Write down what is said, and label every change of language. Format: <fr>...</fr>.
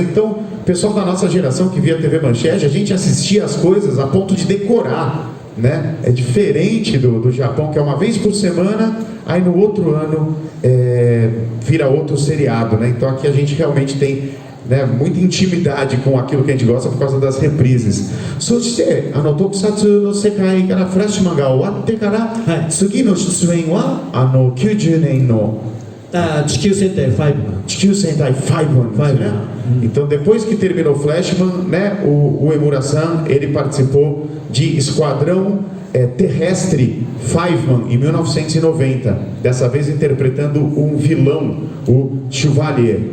<pt>Então o pessoal da nossa geração que via TV Manchete, a gente assistia as coisas a ponto de decorar, né? É diferente do Japão, que é uma vez por semana, aí no outro ano vira outro seriado, né? Então aqui a gente realmente tem, né, muita intimidade com aquilo que a gente gosta por causa das reprises.</pt> <ja>そして特撮の世界からフラッシュマンが終わってから、次の出演は90年の地球戦隊5。地球戦隊5なんですね。</ja> <pt>Então depois que terminou Flashman, né, o Emura-san, ele participou de Esquadrão Terrestre Fiveman, em 1990, dessa vez interpretando um vilão, o Chevalier.</pt>